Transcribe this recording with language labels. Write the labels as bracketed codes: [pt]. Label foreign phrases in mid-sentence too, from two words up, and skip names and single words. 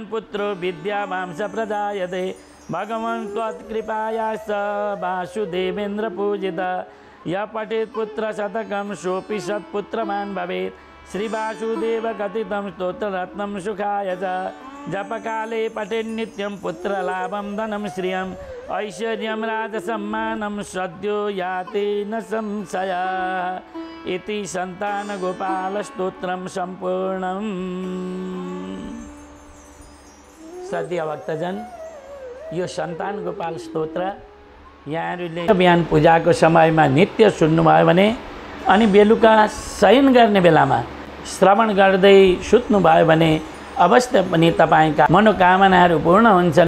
[sa] पुत्रो विद्यावांस प्रजायते भगवन् त्वत्कृपायाश्च वासुदेवेन्द्र पूजित यः पठेत् पुत्रशतकं सोऽपि सत्पुत्रवान् भवेत् श्रीवासुदेव कथितं स्तोत्ररत्नं सुखाय च जपकाले पठेन्नित्यं पुत्रलाभं धनं श्रियम् ऐश्वर्यं राजसम्मानं सद्यो याति न संशयः इति सन्तानगोपालस्तोत्रं सम्पूर्णम्। [ne] श्रद्धेय भक्तजन, यो सन्तान गोपाल स्तोत्र यहाँहरूले बिहान पूजाको समयमा नित्य सुन्नुभयो भने अनि बेलुका शयन गर्ने बेलामा श्रवण गर्दै सुत्नुभयो भने अवश्य पनि तपाईका मनोकामनाहरू पूर्ण हुन्छन्।